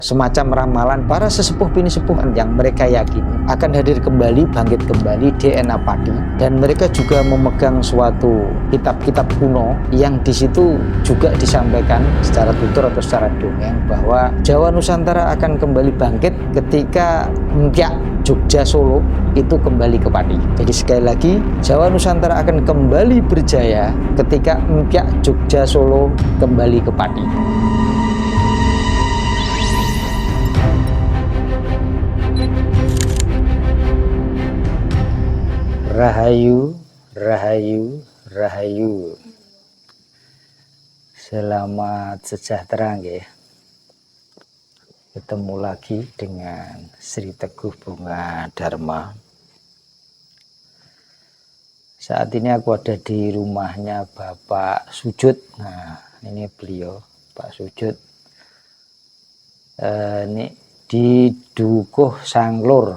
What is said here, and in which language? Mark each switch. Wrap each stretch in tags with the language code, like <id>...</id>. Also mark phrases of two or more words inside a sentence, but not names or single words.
<id>semacam ramalan para sesepuh bini sepuh yang mereka yakini akan hadir kembali, bangkit kembali DNA Pati, dan mereka juga memegang suatu kitab-kitab kuno yang di situ juga disampaikan secara tutur atau secara dongeng bahwa Jawa Nusantara akan kembali bangkit ketika Mpyak Jogja Solo itu kembali ke Pati. Jadi sekali lagi, Jawa Nusantara akan kembali berjaya ketika Mpyak Jogja Solo kembali ke Pati.</id> <jv>Rahayu, rahayu, rahayu.</jv> <id>Selamat sejahtera nggih. Ketemu lagi dengan Sri Teguh Bunga Dharma. Saat ini aku ada di rumahnya Bapak Sujud. Nah, ini beliau, Pak Sujud. Ini di Dukuh Sanglur.</id>